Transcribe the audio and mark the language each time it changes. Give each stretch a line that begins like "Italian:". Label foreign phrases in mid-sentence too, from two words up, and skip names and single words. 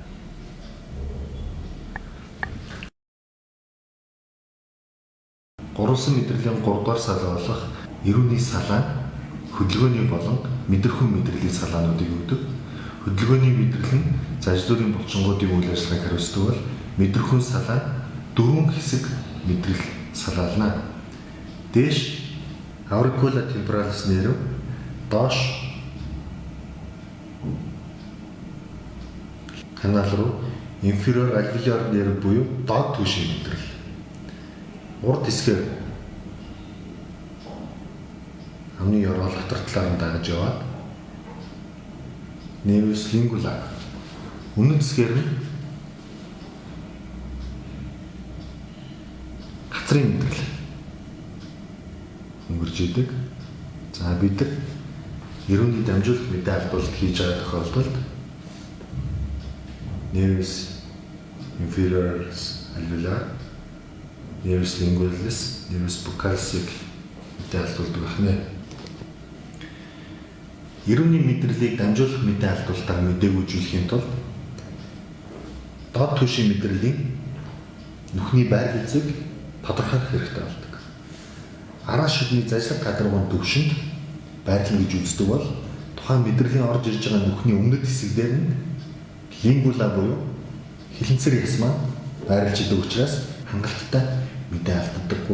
Mongolian: Гурван мэдрэлийн 3-р салаа болох эрүүний салаа хөдөлгөөний болон мэдрэхүйн мэдрэлийн салаануудыг өгдөг. Хөдөлгөөний мэдрэл нь зажлуурын булчингуудын үйл ажиллагааг хариуцдаг бол мэдрэхүйн салаа 4 хэсэг мэдрэл салаална.
Latin: Дээш auricula temporalis nerve,
Mongolian: доош канал руу
English: inferior alveolar nerve
Mongolian: буюу доод түвшийн мэдрэл. Урд хэсгээр амны ёроол дотор талаар нь дагаж яваад
Latin: nervus lingula
Mongolian: өмнөд хэсгээр нь хацрын мэдрэл өнгөрж идэг. За бид нар эрүүний дамжуулах мэдээ алдуулалт хийж байгаа тохиолдолд
Latin: nervus inferiorus alveolar, nervus lingualis, nervus buccalis
Mongolian: мэдээ алдуулдаг байна. Эрүүний мэдрэлийг дамжуулах мэдээ алдуулалтаар мэдээгүйжүүлэхийн тулд доод түвшийн мэдрэлийн нүхний байр хэзээ тодорхойлох хэрэгтэй болдог. Араас шүдний зажлах гадаргуун түвшинд байрлал гэж үздэг бол тухайн мэдрэлийн орж ирж байгаа нүхний өмнөд хэсэгдэр нь лингула буюу хилэнцэр яс маань байрлаж идэг учраас хангалттай мэдээ алдагдаггүй.